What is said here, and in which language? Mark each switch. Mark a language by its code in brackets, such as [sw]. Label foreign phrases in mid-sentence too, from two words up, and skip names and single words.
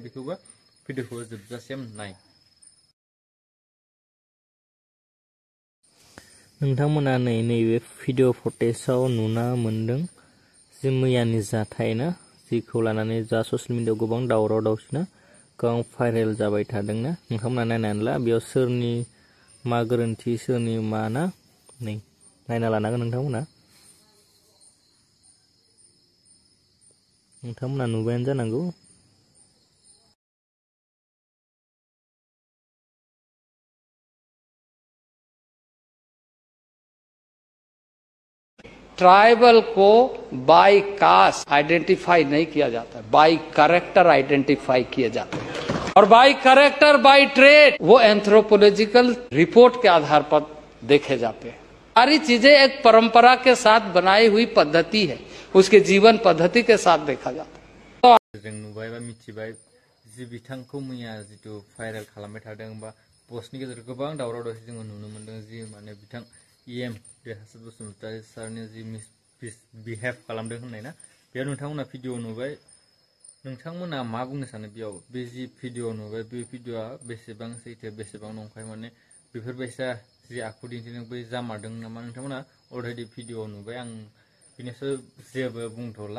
[brx] बेखौबो भिडिअखौ जोबजासिम नाय। नोंथांमोना नैबे भिडिअ फुटेजाव नुना मोनदों जे मैयानि जाथाय ना जिखौ लानानै जा [en] social media [brx] गोबां दावराव दावसिना गोबां भाइरेल जाबाय थादोंना नोंथांमोना नायनानै ला बेयाव सोरनि मा गोरोन्थि सोरनि मा ना नै नायना लानांगोन नोंथांमोना नुबायानो जानांगौ। [hi] ट्राइबल को [en] by caste [hi] आइडेंटिफाई नहीं किया जाता, [en] by character [hi] आइडेंटिफाई किए जाते हैं और [en] by character by trade [hi] वो [en] anthropological report [hi] के आधार पर देखे जाते हैं। सारी चीजें एक परंपरा के साथ बनाई हुई पद्धति है, उसके जीवन पद्धति के साथ देखा जाता है। [brx] जों नुबाय बा मिथिबाय जि बिथांखौ मैया जितु भाइरेल खालामबाय थादों बा पस्टनि गेजेराव गोबां दावराव दावसि जोङो नुनो मोनदों जि माने बिथां EM देरहासार बसुमतारी सारनि जि मिसबिहेव खालामदों होननाय ना बेयाव नोंथांमोना भिडिअ नुबाय। नोंथांमोना मा बुंनो सानो बेयाव बे जि भिडिअ नुबाय बे भिडिअआ बेसेबां सैथो बेसेबां नंखाय माने बेफोरबायसा जि आखु दिन्थिदों बै जामारदों नामा नोंथांमोना अलरेडि भिडिअ नुबाय आं बिनिसो जेबो बुंथ'ला।